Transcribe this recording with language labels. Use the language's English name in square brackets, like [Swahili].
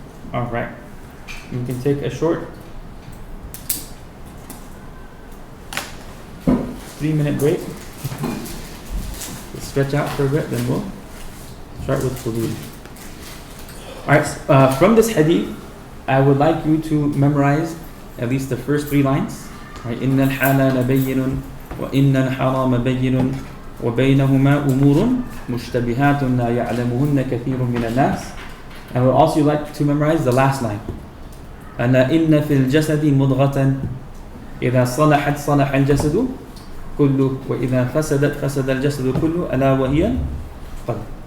[English] All right, we can take a short 3-minute break. We'll stretch out for a bit, then we'll start with hudud. All right, from this hadith, I would like you to memorize at least the first 3 lines. Right? [Arabic] إن الحلال بين وإن الحرام بين وبينهما أمور مشتبهات لا يعلمهن كثير من الناس. [English] I would also like to memorize the last line. [Arabic] ألا إن في الجسد مضغة إذا صلحت صلح الجسد كله وإذا فسدت فسد الجسد كله ألا وهي القلب.